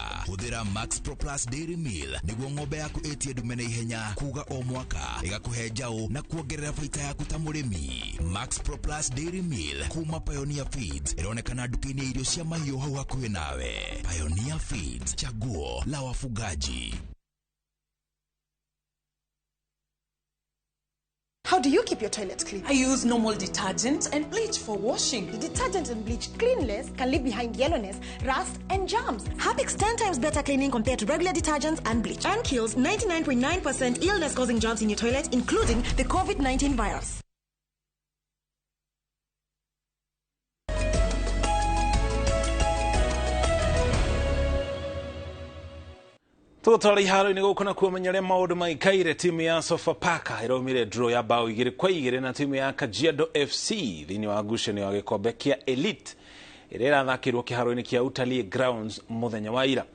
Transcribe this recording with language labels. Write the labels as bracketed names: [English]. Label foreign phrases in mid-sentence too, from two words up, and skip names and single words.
[Kikuyu] Hũthĩra Max Proprice Dairy Meal nĩguo ng'ombe yaku ĩtie ndume na ihenya kuga o mwaka ĩgakũhe njaũ na kuongerera baita yaku ta mũrĩmi. Max Proprice Dairy Meal kuma Pioneer Feeds ĩronekana nduka-inĩ ya irio cia mahiũ hau hakuhĩ nawe. [Swahili] Pioneer Feeds, chaguo la wafugaji. [English] How do you keep your toilets clean? I use normal detergent and bleach for washing. The detergent and bleach cleanless can leave behind yellowness, rust, and germs. Harpic's 10 times better cleaning compared to regular detergents and bleach, and kills 99.9% illness-causing germs in your toilet, including the COVID-19 virus. [Kikuyu] Tũtwara iharo-inĩ gũkũ na kuomenya ũrĩa maũndũ maikaire. Timu ya Sofapaka ĩraumire draw ya bao 2-2 na timu ya Kajiado FC thĩinĩ wa ngucanio ya gĩkombe kĩa Elite ĩrĩa ĩrathakĩrwo kĩharo-inĩ kĩa Utalii Grounds mũthenya wa ira.